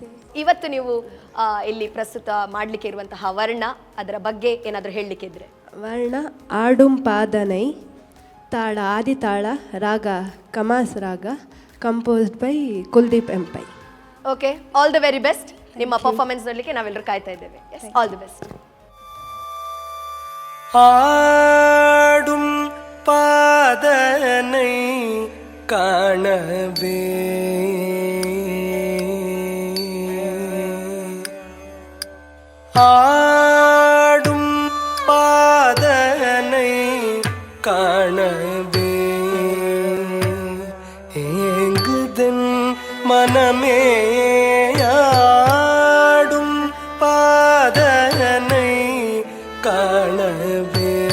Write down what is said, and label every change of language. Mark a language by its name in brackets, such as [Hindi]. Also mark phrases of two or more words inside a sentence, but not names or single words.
[Kannada] ಇವತ್ತು ನೀವು ಇಲ್ಲಿ ಪ್ರಸ್ತುತ ಮಾಡ್ಲಿಕ್ಕೆ ಇರುವಂತಹ ವರ್ಣ, ಅದರ ಬಗ್ಗೆ ಏನಾದರೂ ಹೇಳಲಿಕ್ಕೆ ಇದ್ರೆ? ವರ್ಣ [Tamil] ஆடும் பாதனை, [Kannada] ತಾಳ ಆದಿತಾಳ, ರಾಗ ಕಮಾಸ್ ರಾಗ, [English] composed by [Kannada] ಕುಲ್ದೀಪ್ ಎಂಪೈ. [English] Okay, all the very best. [Kannada] ನಿಮ್ಮ ಪರ್ಫಾರ್ಮೆನ್ಸ್ ನೋಡಲಿಕ್ಕೆ ನಾವೆಲ್ಲರೂ ಕಾಯ್ತಾ ಇದ್ದೇವೆ. [English] All the best. [Tamil] ஆடும் பாதனை காணவே ஆடும் பாதனை காணவே ஏங்குதன் மனமே ஆடும் பாதனை காணவே